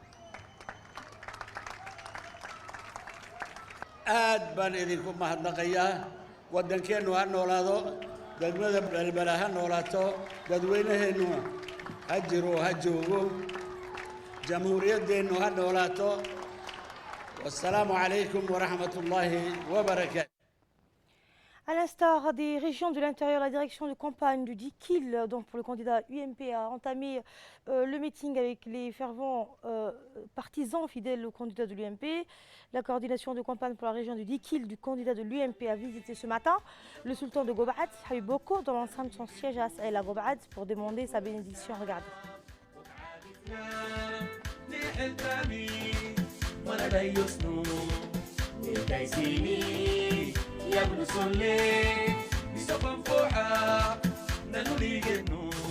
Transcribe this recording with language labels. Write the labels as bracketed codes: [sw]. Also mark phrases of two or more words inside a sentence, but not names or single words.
[so] aad baan idinku mahadnaqayaa waddankeennu ha noolaado degmada balbala ha noolaato dadweynaheennu ha jiro ha joogo jamhuuriyaddeennu ha noolaato [ar] والسلام عليكم ورحمة الله وبركاته. [fr] À l'instar des régions de l'intérieur, la direction de campagne du DIKIL, donc pour le candidat UMP, a entamé le meeting avec les fervents partisans fidèles au candidat de l'UMP. La coordination de campagne pour la région du DIKIL du candidat de l'UMP a visité ce matin le sultan de Gobad, Habib Boko, dans l'enceinte de son siège à Saïla Gobad pour demander sa bénédiction. Regardez. يا ابن صلي بسقم فوحة ننولي جنو